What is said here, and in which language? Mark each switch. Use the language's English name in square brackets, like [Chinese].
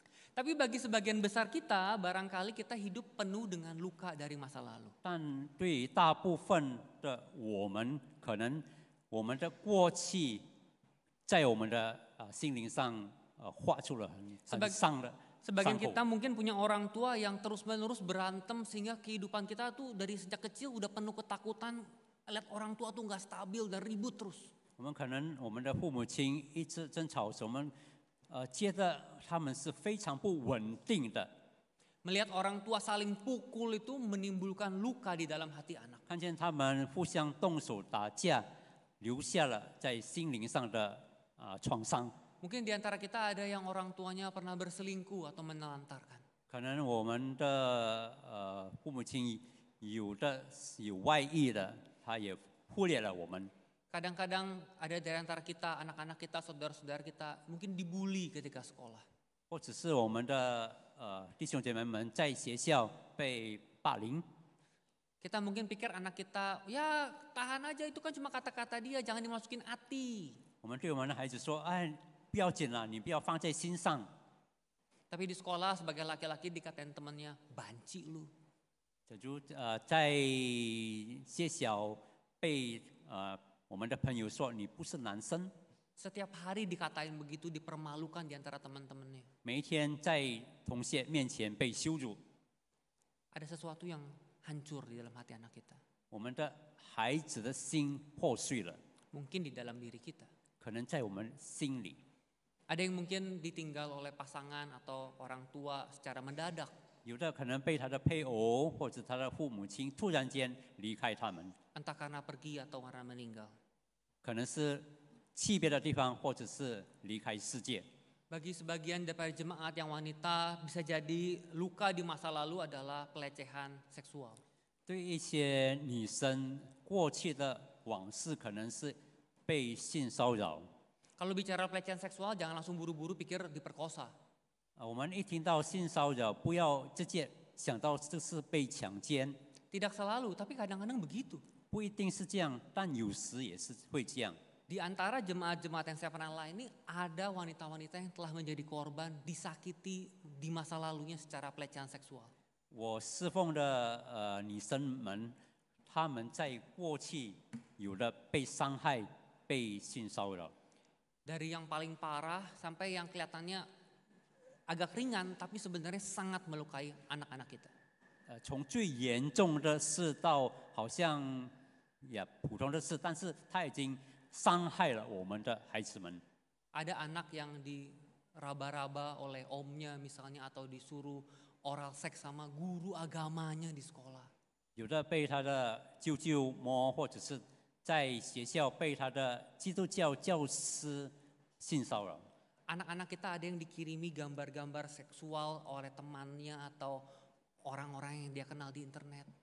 [Indonesian] Tapi bagi sebagian besar kita, barangkali kita hidup penuh dengan luka dari masa lalu. [Chinese] 但对于大部分的我们，可能我们的过去在我们的心灵上画出了很伤的。 [Indonesian] Sebagian kita mungkin punya orang tua yang terus-menerus berantem sehingga kehidupan kita tuh dari sejak kecil udah penuh ketakutan, lihat orang tua tuh nggak stabil dan ribut terus. [Chinese] 我们可能我们的父母亲一直争吵，我们觉得他们是非常不稳定的。 [Indonesian] Melihat orang tua saling pukul itu menimbulkan luka di dalam hati anak. [Chinese] 看见他们互相动手打架，留下了在心灵上的创伤。 [Indonesian] Mungkin di antara kita ada yang orang tuanya pernah berselingkuh atau menelantarkan. [Chinese] 可能我们的父母亲有外遇的，他也忽略了我们。 [Indonesian] Kadang-kadang ada dari antara kita, anak-anak kita, saudara-saudara kita mungkin dibully ketika sekolah. [Chinese] 或者是我们的弟兄姐妹们在学校被霸凌。 [Indonesian] Kita mungkin pikir anak kita, ya tahan aja itu kan cuma kata-kata dia, jangan dimasukin hati. [Chinese] 我们对我们的孩子说：“哎，不要紧啦，你不要放在心上。” [Indonesian] Tapi di sekolah sebagai laki-laki dikatain temannya, banci lu. [Chinese] 假如在学校被我们的朋友说你不是男生， [Indonesian] Setiap hari dikatain begitu, dipermalukan di antara teman-temannya. [Chinese] 每一天在同学面前被羞辱， [Indonesian] Ada sesuatu yang hancur di dalam hati anak kita. [Chinese] 我们的孩子的心破碎了， [Indonesian] Mungkin di dalam diri kita. [Chinese] 可能在我们心里。 [Indonesian] Ada yang mungkin ditinggal oleh pasangan atau orang tua secara mendadak. [Chinese] 有的可能被他的配偶或者他的父母亲突然间离开他们， [Indonesian] Entah karena pergi atau karena meninggal. [Chinese] 可能是去别的地方，或者是离开世界。 [Indonesian] Bagi sebagian daripada jemaat yang wanita, bisa jadi luka di masa lalu adalah pelecehan seksual. [Chinese] 对一些女生过去的往事，可能是被性骚扰。 [Indonesian] Kalau bicara pelecehan seksual, jangan langsung buru-buru pikir diperkosa. [Chinese] 我们一听到性骚扰，不要直接想到这是被强奸， [Indonesian] Tidak selalu, tapi kadang-kadang begitu. [Chinese] 不一定是这样，但有时也是会这样。 [Indonesian] Di antara jemaat-jemaat yang saya pernah layani, ada wanita-wanita yang telah menjadi korban, disakiti di masa lalunya secara pelecehan seksual. [Chinese] 我侍奉的女生们，她们在过去有的被伤害、被性骚扰， [Indonesian] Dari yang paling parah sampai yang kelihatannya agak ringan, tapi sebenarnya sangat melukai anak-anak kita. [Chinese] 从最严重的事到好像也普通的事，但是她已经伤害了我们的孩子们。 [Indonesian] Ada anak yang diraba-raba oleh omnya misalnya, atau disuruh oral seks sama guru agamanya di sekolah. [Chinese] 有的被他的舅舅摸，或者是在学校被他的基督教教师性骚扰。 [Indonesian] Anak-anak kita ada yang dikirimi gambar-gambar seksual oleh temannya atau orang-orang yang dia kenal di internet.